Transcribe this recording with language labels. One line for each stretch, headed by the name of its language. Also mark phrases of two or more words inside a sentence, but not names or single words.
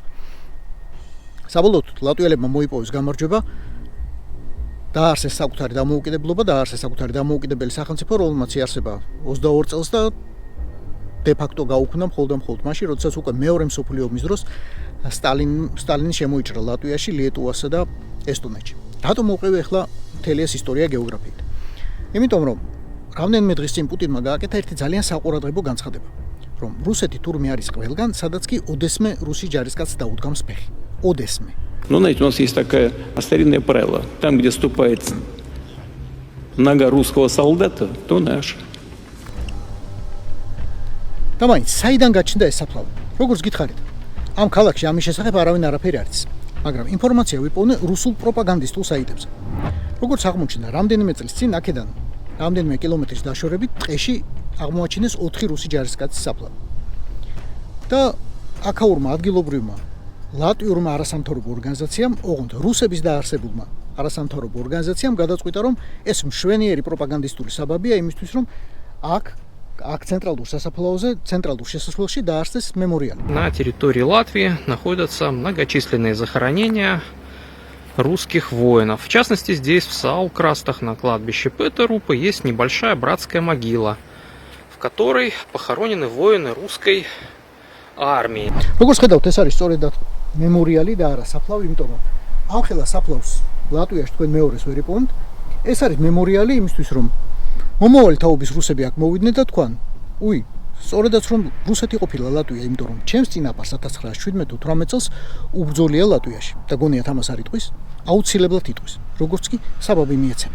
Georgian: საბოლოოდ ლატვიელებმა მოიპოვეს გამარჯვება, დააარსეს საკუთარი დამოუკიდებლობა, დააარსეს საკუთარი დამოუკიდებელი სახელმწიფო, რომელმაც იარსება 22 წელს და დე-ფაქტო გაუქმდა მხოლოდ მაშინ, როდესაც უკვე მეორე მსოფლიო ომის დროს სტალინი შემოიჭრა ლატვიაში, ლიეტუვასა და ესტონეთში. რატომ მოვყევი ახლა მთელი ეს ისტორია გეოგრაფიით? იმიტომ რომ რამდენიმე დღის წინ პუტინმა გააკეთა ერთი ძალიან საყურადღებო განცხადება, რომ რუსეთი თურმე არის ყველგან, სადაც კი ოდესმე რუსი ჯარისკაცს დაუდგამს ფეხი. ოდესმე.
Russian: Ну, знаете, у нас есть такое старинное правило. Там, где ступает нога русского солдата, то наш.
Georgian: და მაინც საიდან გაჩნდა ეს საფლავი? როგორც გითხარით, ამ ქალაქში ამის შესახებ არავინ არაფერი არ იცის, მაგრამ ინფორმაცია ვიპოვნე რუსულ პროპაგანდისტულ საიტებზე. როგორც აღმოჩნდა, რამდენიმე წლის წინ აქედან რამდენიმე კილომეტრის დაშორებით ტყეში აღმოაჩინეს 4 რუსი ჯარისკაცის საფლავი. და აქაურმა ადგილობრივმა ლატვიურმა არასამთავრობო ორგანიზაციამ, ოღონდ რუსების დაარსებულმა არასამთავრობო ორგანიზაციამ გადაწყვიტა, რომ ეს მშვენიერი პროპაგანდისტული საბაბია იმისთვის, რომ აქ ცენტრალურ სასაფლაოზე, ცენტრალურ შესასვლელში დაარსეს мемориალი.
Russian: На территории Латвии находятся многочисленные захоронения русских воинов. В частности, здесь, в Саукрастах, на кладбище Петерупа, есть небольшая братская могила, в которой похоронены воины русской армии.
Georgian: Როგორც ხედავთ, ეს არის სწორედად мемориალი და არა საფლავი, იმიტომ რომ ამ ხელა საფლავს ლატვიაში თქვენ მეორეს ვერ იპოვებთ. ეს არის მემორიალი იმისთვის, რომ მომავალი თაობის რუსები აქ მოვიდნენ და თქვან, უი, სწორედაც რომ რუსეთი ყოფილა ლატვია, იმიტომ რომ ჩემს წინაპარს 1917-18 წელს უბრძოლია ლატვიაში და გონიათ ამას არ იტყვის, აუცილებლად იტყვის, როგორც კი საბაბი მიეცემა.